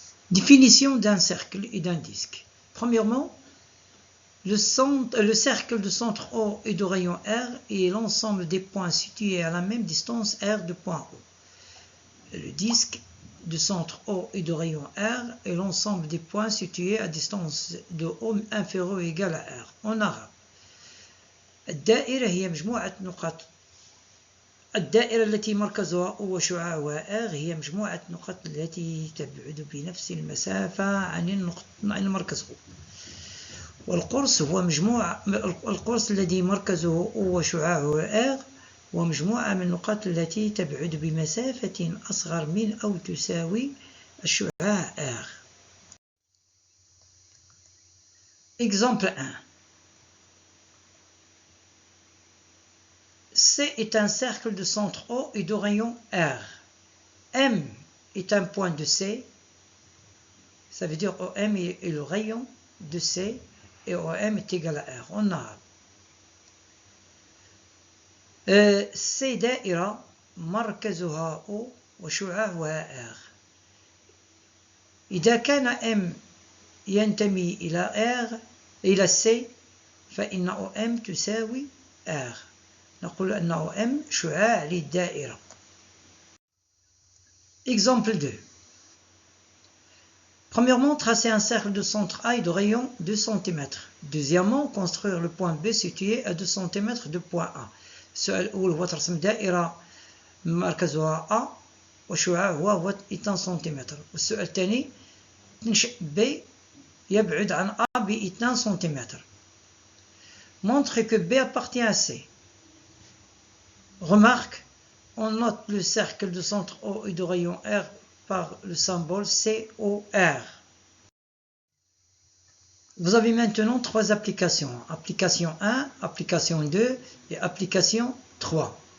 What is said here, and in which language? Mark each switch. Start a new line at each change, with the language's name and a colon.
French: Définition d'un cercle et d'un disque. Premièrement, le cercle de centre O et de rayon R est l'ensemble des points situés à la même distance R de point O. Le disque de centre O et de rayon R est l'ensemble des points situés à distance de O inférieure ou égale à R. En arabe.
Arabic: الدائرة هي مجموعة نقاط. الدائرة التي مركزها O وشعاعها R هي مجموعة نقاط التي تبعد بنفس المسافة عن مركز O. والقرص هو القرص الذي مركزه O وشعاعه R ومجموعة من النقاط التي تبعد بمسافة أصغر من أو تساوي الشعاع R.
French: Exemple 1. C est un cercle de centre O et de rayon R. M est un point de C. Ça veut dire OM est le rayon de C et OM est égal à R. On a
Arabic: C دائرة مركزها O وشعاعها R. إذا كان M ينتمي إلى R إلى C فإن OM تساوي R. نقول أن OM شعاع للدائرة.
French: Exemple 2. Premièrement, tracer un cercle de centre A et de rayon 2 cm. Deuxièmement, construire le point B situé à 2 cm de point A.
Arabic: السؤال الأول هو ترسم دائرة مركزها A وشعاعها هو 2 سم. والسؤال الثاني تنشئ B يبعد عن A ب 2 cm.
French: Montre que B appartient à C. Remarque, on note le cercle de centre O et de rayon R par le symbole COR. Vous avez maintenant 3 applications. Application 1, application 2 et application 3.